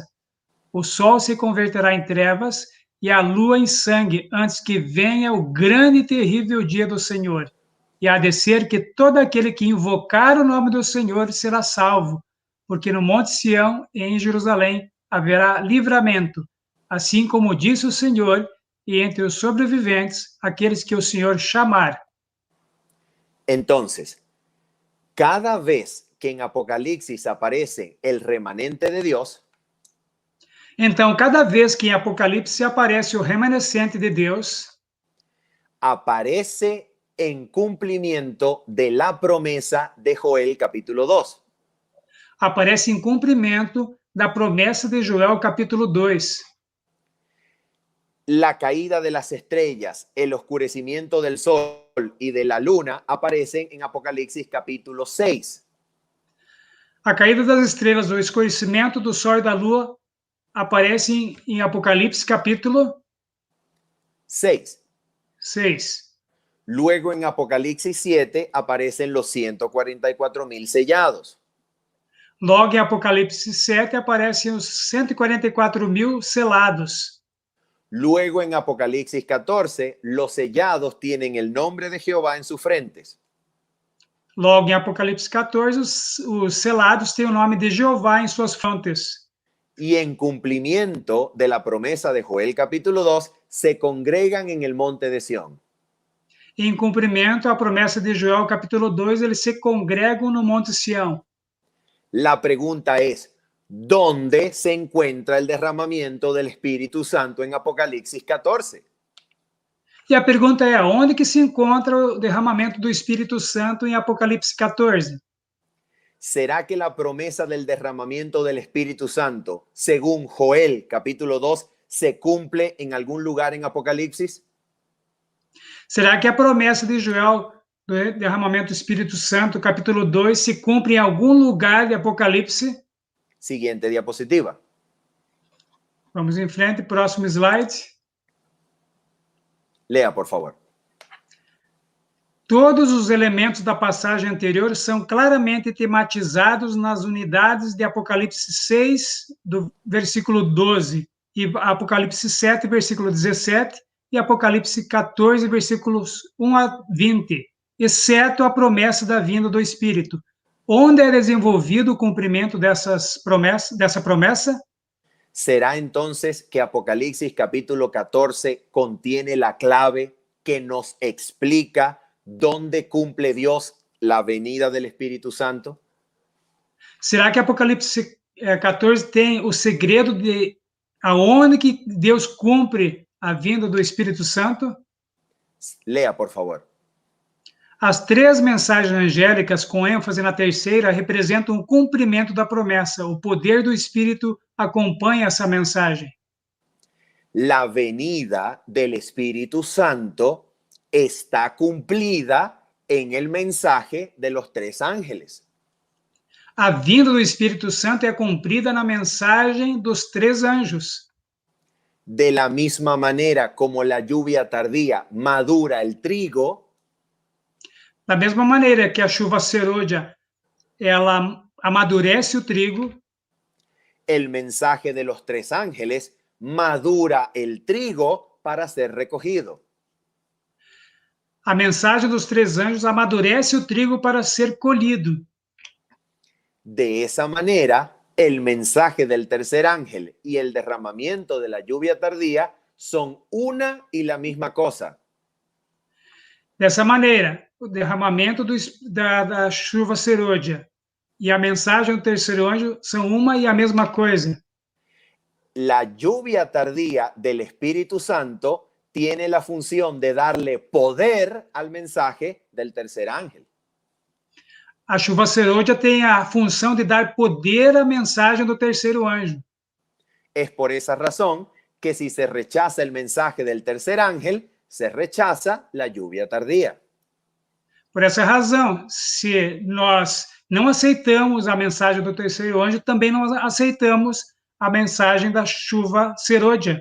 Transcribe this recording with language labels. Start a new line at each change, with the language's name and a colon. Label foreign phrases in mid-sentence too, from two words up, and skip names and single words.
Portuguese: O sol se converterá em trevas e a lua em sangue, antes que venha o grande e terrível dia do Senhor. E há de ser que todo aquele que invocar o nome do Senhor será salvo, porque no Monte Sião e em Jerusalém haverá livramento, assim como disse o Senhor, e entre os sobreviventes, aqueles que o Senhor chamar.
Spanish: Entonces, cada vez que en Apocalipsis aparece el remanente de Dios,
Portuguese: então, cada vez que em Apocalipse aparece o remanescente de Deus,
Spanish: aparece en cumplimiento de la promesa de Joel capítulo 2.
Portuguese: Aparece em cumprimento da promessa de Joel capítulo 2.
Spanish: La caída de las estrellas, el oscurecimiento del sol y de la luna aparecen en Apocalipsis capítulo 6.
Portuguese: A caída das estrelas, o escurecimento do sol e da lua aparecem em Apocalipse capítulo 6. 6.
Spanish: Luego en Apocalipsis 7 aparecen los 144,000 sellados.
Portuguese: Logo em Apocalipse 7 aparecem os 144,000 selados.
Spanish: Luego en Apocalipsis 14 los sellados tienen el nombre de Jehová en sus frentes.
Portuguese: Logo em Apocalipse 14 os selados têm o nome de Jeová em suas frontes.
Spanish: Y en cumplimiento de la promesa de Joel capítulo 2 se congregan en el monte de Sión.
Portuguese: Em cumprimento à promessa de Joel capítulo 2, eles se congregam no Monte Sião.
Spanish: La pregunta es, ¿dónde se encuentra el derramamiento del Espíritu Santo en Apocalipsis 14?
Portuguese: E a pergunta é, onde que se encontra o derramamento do Espírito Santo em Apocalipse 14?
Spanish: ¿Será que la promesa del derramamiento del Espíritu Santo, según Joel capítulo 2, se cumple en algún lugar en Apocalipsis?
Portuguese: Será que a promessa de Joel do derramamento do Espírito Santo, capítulo 2, se cumpre em algum lugar de Apocalipse?
Spanish: Siguiente diapositiva.
Portuguese: Vamos em frente, próximo slide.
Spanish: Lea, por favor.
Portuguese: Todos os elementos da passagem anterior são claramente tematizados nas unidades de Apocalipse 6, do versículo 12, e Apocalipse 7, versículo 17, e Apocalipse 14, versículos 1 a 20, exceto a promessa da vinda do Espírito. Onde é desenvolvido o cumprimento dessa promessa?
Spanish: ¿Será entonces que Apocalipsis capítulo 14 contiene la clave que nos explica dónde cumple Dios la venida del Espíritu Santo?
Portuguese: Será que Apocalipse 14 tem o segredo de aonde que Deus cumpre a vinda do Espírito Santo?
Spanish: Lea, por favor.
Portuguese: As três mensagens angélicas, com ênfase na terceira, representam o cumprimento da promessa. O poder do Espírito acompanha essa mensagem.
Spanish: La venida del Espíritu Santo está cumplida en el mensaje de los tres ángeles.
Portuguese: A vinda do Espírito Santo é cumprida na mensagem dos três anjos.
Spanish: De la misma manera como la lluvia tardía madura el trigo,
Portuguese: Da mesma maneira que a chuva serôdia, ela amadurece o trigo,
Spanish: el mensaje de los tres ángeles madura el trigo para ser recogido.
Portuguese: a mensagem dos três anjos amadurece o trigo para ser colhido.
Spanish: De esa manera, el mensaje del tercer ángel y el derramamiento de la lluvia tardía son una y la misma cosa.
Portuguese: Dessa maneira, o derramamento da chuva serôdia e a mensagem do terceiro anjo são uma e a mesma coisa.
Spanish: La lluvia tardía del Espíritu Santo tiene la función de darle poder al mensaje del tercer ángel.
Portuguese: A chuva serôdia tem a função de dar poder à mensagem do terceiro anjo.
Spanish: Es por esa razón que si se rechaza el mensaje del tercer ángel, se rechaza la lluvia tardía.
Portuguese: Por essa razão, se nós não aceitamos a mensagem do terceiro anjo, também não aceitamos a mensagem da chuva serôdia.